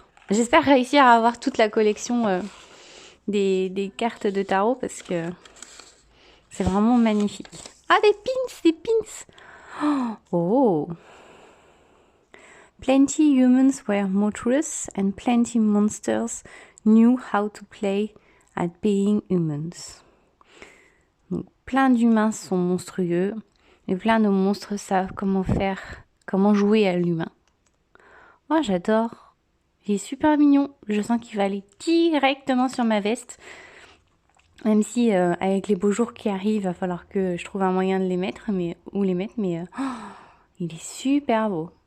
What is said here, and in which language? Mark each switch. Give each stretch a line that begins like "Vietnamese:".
French: J'espère réussir à avoir toute la collection des cartes de tarot parce que c'est vraiment magnifique. Ah, des pins. Oh.
English: Plenty humans were monstrous and plenty monsters knew how to play at being humans.
French: Donc, plein d'humains sont monstrueux et plein de monstres savent comment jouer à l'humain. Oh, j'adore. Il est super mignon. Je sens qu'il va aller directement sur ma veste. Même si avec les beaux jours qui arrivent, il va falloir que je trouve un moyen de les mettre, mais il est super beau.